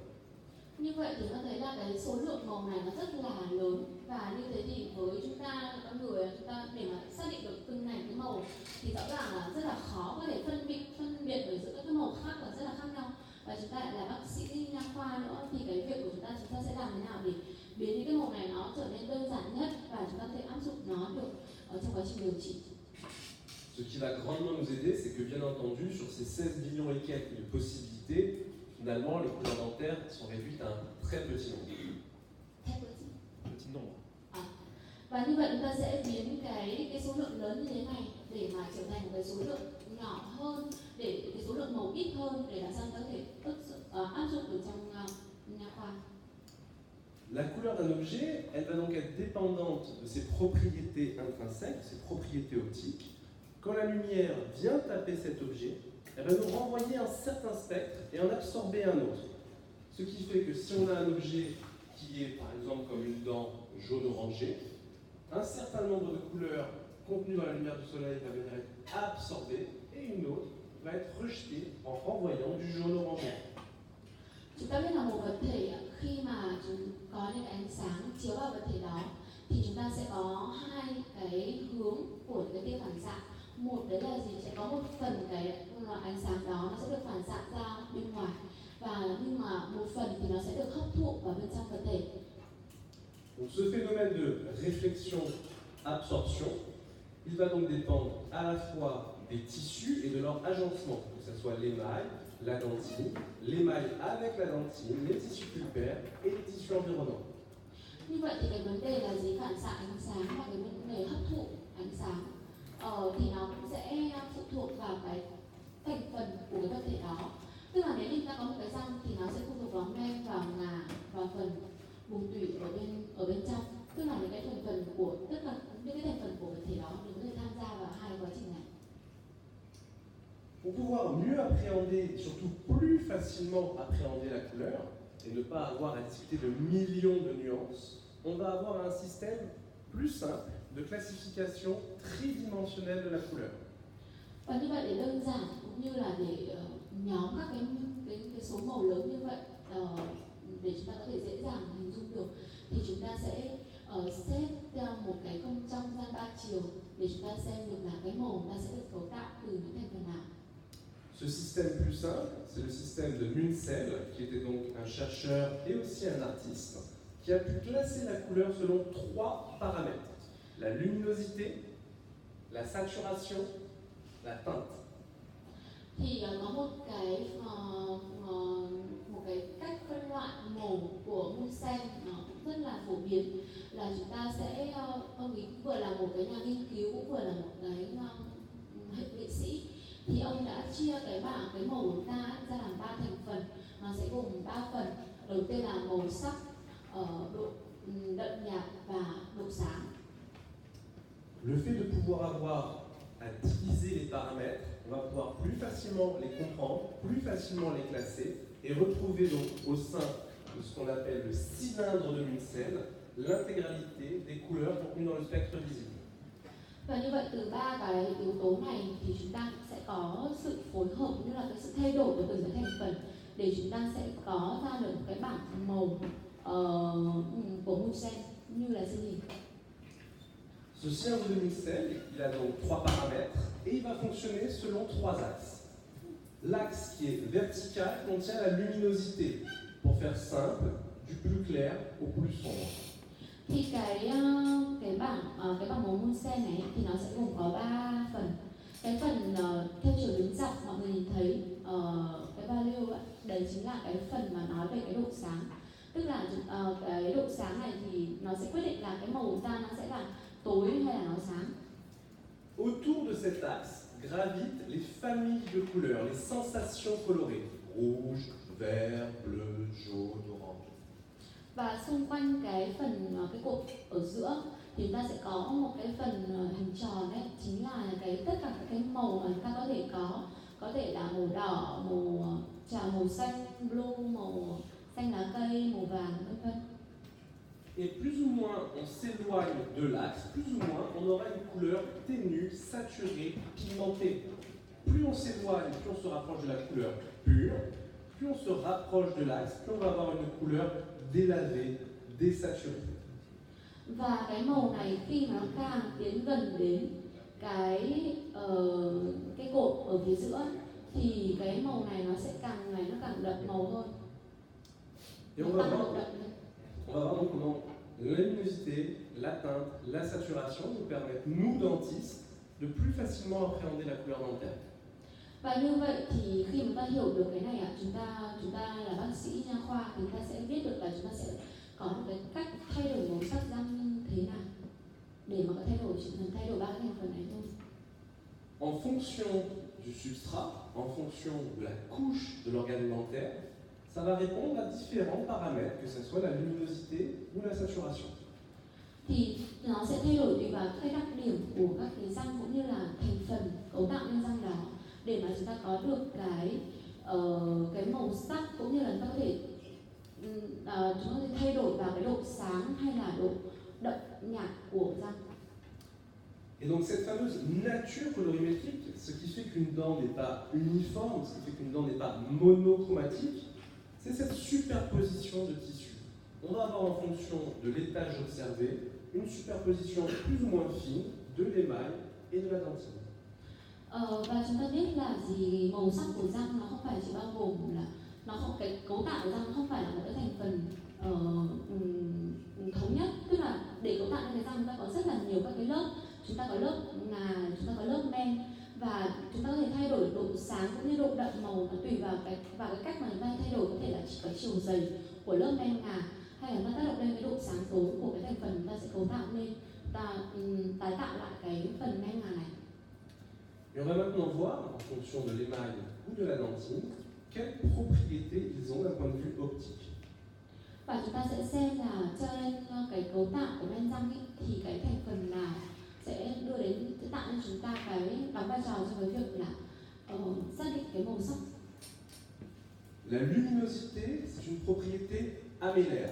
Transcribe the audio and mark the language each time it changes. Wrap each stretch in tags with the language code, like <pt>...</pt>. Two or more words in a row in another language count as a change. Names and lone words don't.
<vi>Như vậy thì ta thấy là cái số lượng màu này nó rất là lớn, và như thế thì với chúng ta con người, chúng ta để mà xác định được từng này cái màu thì rõ ràng là rất là khó có thể phân biệt ở giữa các cái màu khác và rất là khác nhau. Và chúng ta lại là bác sĩ nha khoa nữa thì cái việc của chúng ta sẽ làm thế nào để biến những cái màu này nó trở nên đơn giản nhất và chúng ta có thể áp dụng nó được ở trong quá trình điều trị.</vi> <fr>Ce qui va grandement nous aider, c'est que bien entendu, sur ces 16 millions et quelques de possibilités, finalement, les couleurs dentaires sont réduites à un très petit nombre. Petit nombre.</fr> <vi>Và như vậy chúng ta sẽ biến cái số lượng lớn như thế này để mà trở thành một cái số lượng nhỏ hơn, để cái số lượng màu ít hơn để làm sao có thể áp dụng được trong nha khoa.</vi> <fr>La couleur d'un objet, elle va donc être dépendante de ses propriétés intrinsèques, ses propriétés optiques. Quand la lumière vient taper cet objet, elle va nous renvoyer un certain spectre et en absorber un autre. Ce qui fait que si on a un objet qui est par exemple comme une dent jaune-orangée, un certain nombre de couleurs contenues dans la lumière du soleil va venir être absorbée et une autre va être rejetée en renvoyant du jaune-orangé.</fr> <vi>Chúng ta biết là một vật thể khi mà chúng có những ánh sáng chiếu vào vật thể đó thì chúng ta sẽ có hai cái hướng của cái tia phản xạ. Một đấy là gì, sẽ có một phần cái ánh sáng đó nó sẽ được phản xạ ra bên ngoài, và nhưng mà một phần thì nó sẽ được hấp thụ vào bên trong vật thể.</vi> <fr>Donc ce phénomène de réflexion-absorption, il va donc dépendre à la fois des tissus et de leur agencement, que ce soit l'émail, la dentine, l'émail avec la dentine, les tissus pulpaires et les tissus environnants.</fr> <vi>Như vậy thì cái vấn đề là gì, phản xạ ánh sáng và cái vấn đề hấp thụ ánh sáng thì nó cũng sẽ phụ thuộc vào cái thành phần của cái vật thể đó. Tức là nếu như ta có một cái răng thì nó sẽ phụ thuộc vào men, vào ngà, vào phần vùng tủy ở bên trong. Tức là những cái thành phần của tất cả những cái thành phần của vật thể đó đều có thể tham gia vào hai quá trình này.</vi> <fr>Pour pouvoir mieux appréhender, et surtout plus facilement appréhender la couleur, et ne pas avoir à discuter de millions de nuances, on va avoir un système plus simple de classification tridimensionnelle de la couleur.</fr> <vi>Và như vậy để đơn giản cũng như là để nhóm các cái số màu lớn như vậy để chúng ta có thể dễ dàng hình dung được, thì chúng ta sẽ xếp theo một cái không trong gian ba chiều để chúng ta xem được là cái màu ta sẽ được cấu tạo từ những thành phần nào.</vi> <fr>Ce système plus simple, c'est le système de Munsell, qui était donc un chercheur et aussi un artiste, qui a pu classer la couleur selon 3 paramètres: la luminosité, la saturation, la teinte.</fr> <vi>Thì có một cái cách phân loại màu của Munsell nó cũng rất là phổ biến, là chúng ta sẽ ông ấy vừa là một cái nhà nghiên cứu cũng vừa là một cái hệ nghệ sĩ, thì ông đã chia cái màu của ta ra làm 3 thành phần. Nó sẽ gồm 3 phần. Đầu tiên là màu sắc, độ đậm nhạt và độ sáng.</vi> <fr>Le fait de pouvoir avoir à diviser les paramètres, on va pouvoir plus facilement les comprendre, plus facilement les classer et retrouver donc au sein de ce qu'on appelle le cylindre de Munsell l'intégralité des couleurs contenues dans le spectre visible.</fr> <vi>Và như vậy từ 3 cái yếu tố này thì chúng ta sẽ có sự phối hợp, như là cái sự thay đổi của từng cái thành phần để chúng ta sẽ có ra được cái bảng màu của mousse sen như là gì.</vi> <fr>Ce cierge de micelle, il a donc 3 paramètres et il va fonctionner selon 3 axes. L'axe qui est vertical contient la luminosité, pour faire simple, du plus clair au plus sombre.</fr> <vi>Thì cái bảng màu mousse sen này thì nó sẽ gồm có 3 phần. Cái phần theo chiều đứng dọc mọi người nhìn thấy cái value ấy, đấy chính là cái phần mà nói về cái độ sáng. Tức là cái độ sáng này thì nó sẽ quyết định là cái màu da nó sẽ là tối hay là nó sáng.</vi> <fr>Autour de cet axe gravitent les familles de couleurs, les sensations colorées, rouge, vert, bleu, jaune, orange.</fr> <vi>Và xung quanh cái cột ở giữa thì chúng ta sẽ có một cái phần hình tròn đấy, chính là tất cả các cái màu mà chúng ta có thể là màu đỏ, màu xanh, blue, màu xanh lá cây, màu vàng, vân vân.</vi> <fr>Et plus ou moins on s'éloigne de l'axe, plus ou moins on aura une couleur ténue, saturée, pigmentée. Plus on s'éloigne, plus on se rapproche de la couleur pure, plus on se rapproche de l'axe, plus on va avoir une couleur délavée, désaturée.</fr> <vi>Và cái màu này khi mà nó càng tiến gần đến cái cột ở phía giữa thì cái màu này nó sẽ càng đậm màu hơn.</vi> <fr>Et on va voir donc comment la luminosité, la teinte, la saturation nous permettent, nous dentistes, de plus facilement appréhender la couleur dentaire.</fr> <vi>Và như vậy thì khi mà ta hiểu được cái này chúng ta là bác sĩ nha khoa thì ta sẽ biết được là chúng ta sẽ có một cái cách thay đổi màu sắc răng như thế nào để mà có thay đổi ba cái thành phần này thôi.</vi> <fr>En fonction du substrat, en fonction de la couche de l'organe dentaire, ça va répondre à différents paramètres, que ce soit la luminosité ou la saturation.</fr> <vi>Thì nó sẽ thay đổi tùy vào cái đặc điểm của các cái răng cũng như là thành phần cấu tạo nên răng đó để mà chúng ta có được cái màu sắc cũng như là chúng ta có thể thay đổi vào cái độ sáng hay là độ đậm nhạt của răng.</vi> <fr>Et donc cette fameuse nature colorimétrique, ce qui fait qu'une dent n'est pas uniforme, ce qui fait qu'une dent n'est pas monochromatique, c'est cette superposition de tissus. On va avoir en fonction de l'étage observé une superposition plus ou moins fine de l'émail et de la dentine.</fr> <vi>Và chúng ta biết là màu sắc của răng nó không phải chỉ bao gồm là cái cấu tạo của răng không phải là một cái thành phần thống nhất, tức là để cấu tạo nên cái răng chúng ta có rất là nhiều các cái lớp. Chúng ta có lớp ngà, chúng ta có lớp men và chúng ta có thể thay đổi độ sáng cũng như độ đậm màu tùy vào cái cách mà chúng ta thay đổi, có thể là chỉ có chiều dày của lớp men ngà hay là nó tác động lên cái độ sáng tối của cái thành phần chúng ta sẽ cấu tạo nên tái tạo lại cái phần men ngà này.</vi> <fr>Et on va maintenant voir, en fonction de l'émail ou de la dentine, quelles propriétés ils ont d'un point de vue optique.</fr> <vi>Và chúng ta sẽ xem là trên cái cấu tạo của men răng ấy, thì cái thành phần nào sẽ tạo nên chúng ta cái đóng vai trò trong cái việc là xác định cái màu sắc.</vi> <fr>La luminosité, c'est une propriété amélaire.</fr>